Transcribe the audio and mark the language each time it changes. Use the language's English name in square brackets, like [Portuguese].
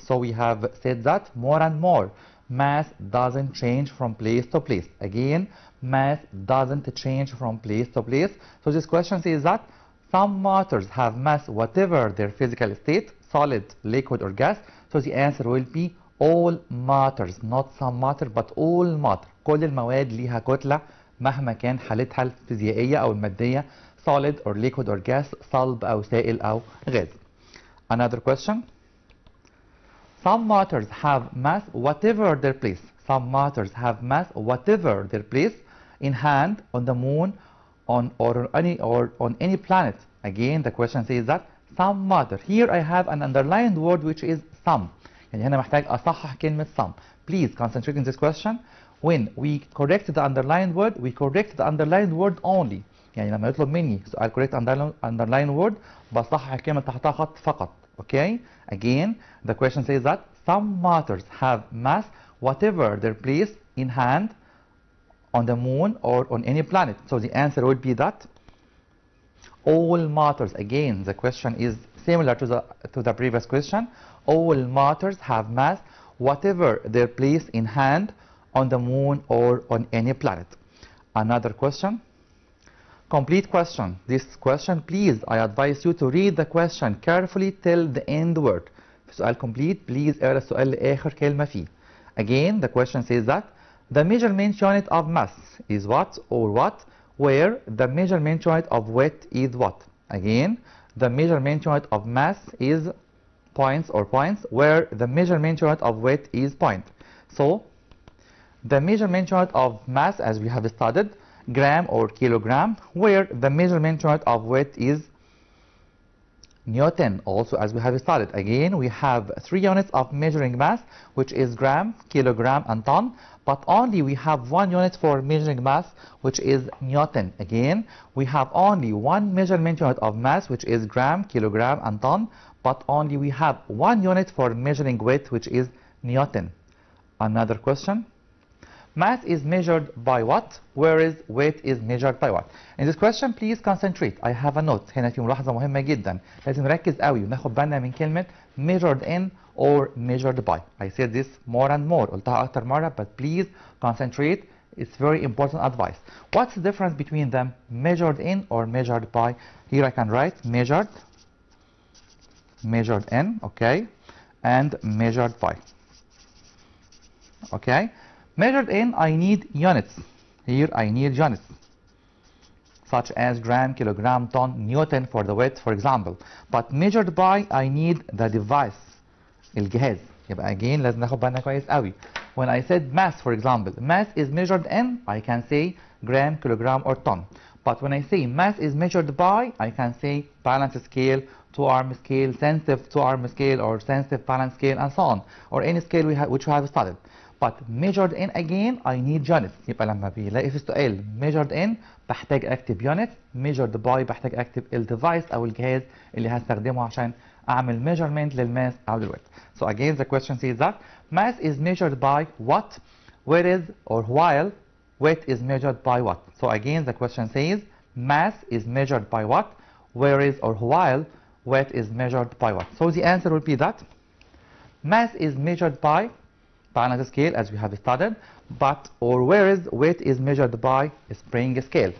[English] So we have said that more and more. Mass doesn't change from place to place. Again, mass doesn't change from place to place. So this question says that some matters have mass, whatever their physical state, solid, liquid or gas. So the answer will be all matters, not some matter but all matter. [Arabic] كل المواد ليها كتلة مهما كان حالتها الفيزيائية أو المادية، [English] solid or liquid or gas، [Arabic] صلب أو سائل أو غاز. [English] Another question. Some matters have mass, whatever their place. Some matters have mass, whatever their place, in hand, on the moon, on any planet. Again, the question says that some matter. Here I have an underlined word, which is some. [Arabic] يعني هنا محتاج أصحح كلمة some. [English] Please concentrate in this question. When we correct the underlined word, we correct the underlined word only. [Arabic] يعني لما يطلب مني سؤال [English] correct underlined word [Arabic] بصحح الكلمة تحتها خط فقط. [English] Okay? Again, the question says that some matters have mass, whatever their place, in hand, on the moon or on any planet. So the answer would be that all matters. Again, the question is similar to the previous question. All matters have mass, whatever their place in hand, on the moon or on any planet. Another question. Complete question. This question, please, I advise you to read the question carefully till the end word. [Arabic] في سؤال complete, [English] please [Arabic] اقرا السؤال لآخر كلمة فيه. [English] Again, the question says that the measurement unit of mass is what or what, where the measurement unit of weight is what. Again, the measurement unit of mass is points or points, where the measurement unit of weight is point. So, the measurement unit of mass, as we have studied, gram or kilogram, where the measurement unit of weight is Newton, also as we have studied. Again, we have 3 units of measuring mass, which is gram, kilogram, and ton, but only we have 1 unit for measuring mass, which is Newton. Again, we have only 1 measurement unit of mass, which is gram, kilogram, and ton, but only we have 1 unit for measuring weight, which is Newton. Another question. Mass is measured by what, whereas weight is measured by what. In this question please concentrate. I have a note. [Arabic] هنا في ملاحظة مهمة جدا. لازم نركز قوي وناخد بالنا من كلمة measured in or measured by. [English] I said this more and more. [Arabic] قلتها أكتر مرة, [English] but please concentrate. It's very important advice. What's the difference between them? Measured in or measured by? Here I can write measured in, okay, and measured by. Okay, measured in, I need units. Here I need units, such as gram, kilogram, ton, newton for the weight, for example. But measured by, I need the device, الجهاز. [Arabic] يبقى again لازم ناخد بالنا كويس قوي. [English] When I said mass, for example, mass is measured in, I can say gram, kilogram, or ton. But when I say mass is measured by, I can say balance scale, two-arm scale, sensitive two-arm scale, or sensitive balance scale, and so on, or any scale which we have studied. But measured in again, I need units. [Arabic] يبقى لما بيلاقي في السؤال measured in بحتاج اكتب units, measured by بحتاج اكتب الديفايس او الجهاز اللي هستخدمه عشان اعمل measurement للماس او للويت. [English] So again the question says that mass is measured by what, whereas or while weight is measured by what. So again the question says mass is measured by what, whereas or while weight is measured by what. So the answer will be that mass is measured by balance scale as we have studied, but or whereas weight is measured by spring scale.